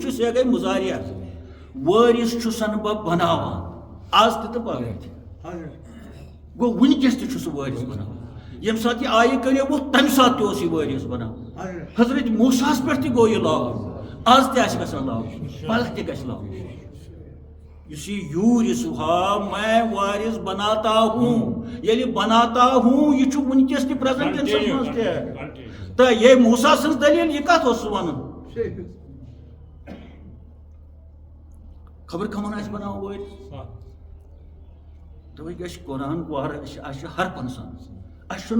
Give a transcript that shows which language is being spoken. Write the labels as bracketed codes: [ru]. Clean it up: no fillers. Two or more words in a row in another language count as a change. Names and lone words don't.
[ks] چھُ سیگے مُضارع وٲرِث چھُسن بہٕ بناوان آز تہِ تہٕ پگاہ تہِ گوٚو وٕنکیٚس تہِ چھُ سُہ وٲرِث بناوان ییٚمہِ ساتہٕ یہِ آیہِ کٔرِو تمہِ ساتہٕ تہِ اوس یہِ وٲرِث بناوان حضرت موساہس پٮ۪ٹھ تہِ گوٚو یہِ لاگوٗ آز تہِ آسہِ گژھان لاگوٗ پگاہ تہِ گژھِ لاگوٗ یُس یہِ یوٗرِثُہا [ur] میں وارث بناتا ہوں [ks] ییٚلہِ [ur] بناتا ہوں [ks] یہِ چھُ وٕنکیٚس تہِ [en] present tense [ks] منٛز تہِ تہٕ یے موسا سٕنٛز دٔلیٖل یہِ کتھ اوس سُہ ونان خبر کمن آسہِ بناوُن وٲرِث توے گژھِ قرآن وارٕ اَسہِ چھُ حرفن سان اَسہِ چھُنہٕ